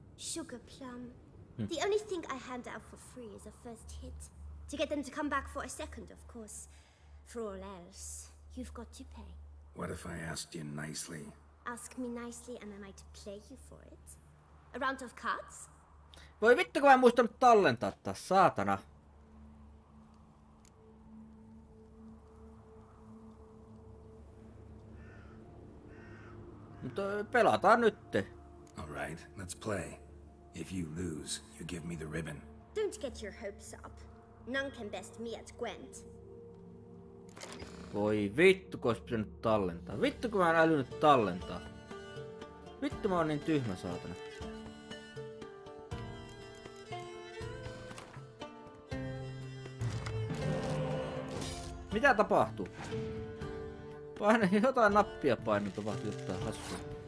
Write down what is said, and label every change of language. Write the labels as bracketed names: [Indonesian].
[English] Sugar plum. The only thing I hand out for free is a first hit. To get them to come back for a second, of course. For all else, you've got to pay. What if I asked you nicely? Ask me nicely and I might play you for it. A round of cards? [Finnish] Voi vittu kun mä en muistanut tallentaa taas, saatana. Mutta pelataan nytte. [English] All right, let's play. If you lose, you give me the ribbon. Don't get your hopes up. None can best me at Gwent. [Finnish] Voi vittu kun ois pitänyt tallentaa. Vittu kun mä en älynyt tallentaa. Vittu mä oon niin tyhmä saatana. Mitä tapahtuu? Jotain nappia paino tapahtui jotain hassua.